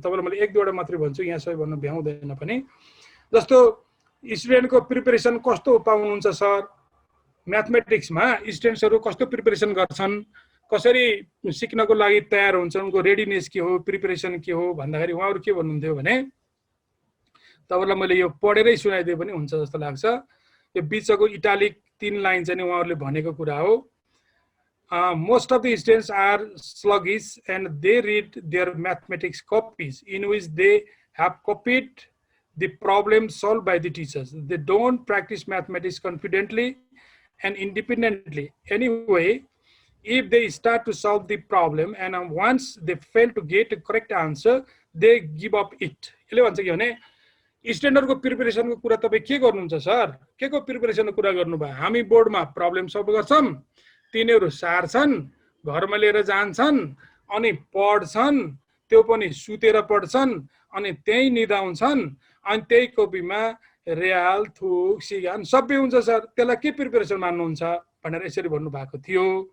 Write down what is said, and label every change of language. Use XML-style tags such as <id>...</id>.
<ne>तपाईलाई मैले 1-2 वटा मात्रै भन्छु, यहाँ सबै भन्नु भ्याउँदैन पनि। जस्तो स्टुडेन्टको प्रिपरेसन कस्तो पाउनुहुन्छ सर, म्याथमेटिक्समा स्टुडेन्ट्सहरु कस्तो प्रिपरेसन गर्छन्, कसरी सिक्नको लागि तयार हुन्छन्, उनको रेडिनेस के हो, प्रिपरेसन के हो भन्दाखेरि उहाँहरु के भन्नुहुन्थ्यो भने, तपाईलाई मैले यो पढेरै सुनाइदिए पनि हुन्छ जस्तो लाग्छ। यो बीचको इटालिक 3 लाइन चाहिँ उहाँहरुले भनेको कुरा हो।</ne> <en>Most of the students are sluggish and they read their mathematics copies in which they have copied the problem solved by the teachers. They don't practice mathematics confidently and independently. Anyway, if they start to solve the problem and once they fail to get a correct answer, they give up it.</en> <ne>यसले भन्छ के भने स्ट्यान्डर्डको प्रिपरेसनको कुरा तपाई के गर्नुहुन्छ sir, के को प्रिपरेसनको कुरा गर्नुभयो? हामी बोर्डमा प्रब्लम सल्भ गर्छौं, तिनीहरु सार्छन्, घरमा लिएर जान्छन्, अनि पढ्छन्, त्यो पनि सुतेर पढ्छन्, अनि त्यही निदाउँछन्, अनि त्यही कपीमा रियाल थुक सिगान सबै हुन्छ सर, त्यसलाई के प्रिपरेसन मान्नुहुन्छ भनेर यसरी भन्नु भएको थियो।</ne>